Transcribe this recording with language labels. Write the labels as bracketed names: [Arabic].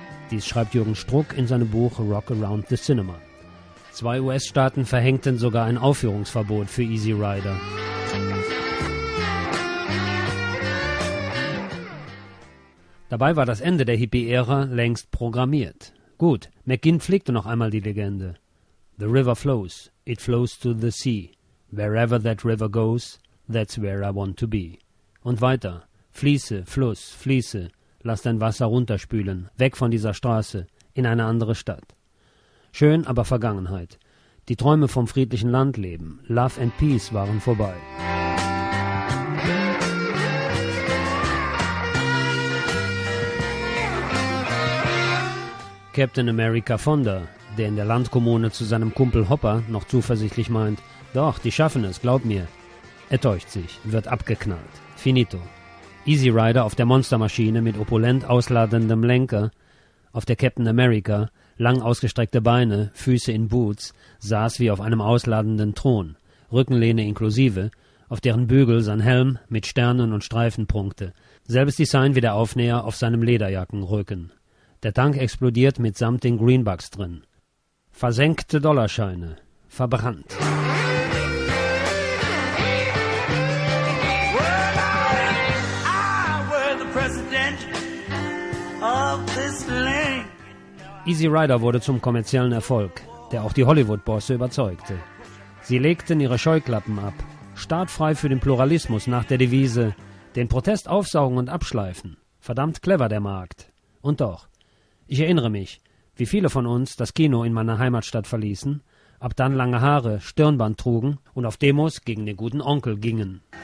[German] Dies schreibt Jürgen Struck in seinem Buch Rock Around the Cinema. Zwei US-Staaten verhängten sogar ein Aufführungsverbot für Easy Rider. Dabei war das Ende der Hippie-Ära längst programmiert. Gut, McGinn pflegte noch einmal die Legende. [English] The river flows, it flows to the sea. Wherever that river goes, that's where I want to be. [German] Und weiter. Fließe, Fluss, fließe. Lass dein Wasser runterspülen. Weg von dieser Straße, in eine andere Stadt. Schön, aber Vergangenheit. Die Träume vom friedlichen Landleben, [English] Love and Peace [German] waren vorbei. Captain America Fonda, der in der Landkommune zu seinem Kumpel Hopper noch zuversichtlich meint, doch, die schaffen es, glaub mir, er täuscht sich, wird abgeknallt. Finito. Easy Rider auf der Monstermaschine mit opulent ausladendem Lenker, auf der Captain America, lang ausgestreckte Beine, Füße in Boots, saß wie auf einem ausladenden Thron, Rückenlehne inklusive, auf deren Bügel sein Helm mit Sternen und Streifen prunkte, selbes Design wie der Aufnäher auf seinem Lederjackenrücken. Der Tank explodiert mitsamt den Greenbucks drin. Versenkte Dollarscheine. Verbrannt. [English] Well, I were the president of this land. [German] Easy Rider wurde zum kommerziellen Erfolg, der auch die Hollywood-Bosse überzeugte. Sie legten ihre Scheuklappen ab, startfrei für den Pluralismus nach der Devise, den Protest aufsaugen und abschleifen. Verdammt clever der Markt. Und doch. Ich erinnere mich, wie viele von uns das Kino in meiner Heimatstadt verließen, ab dann lange Haare, Stirnband trugen und auf Demos gegen den guten Onkel gingen.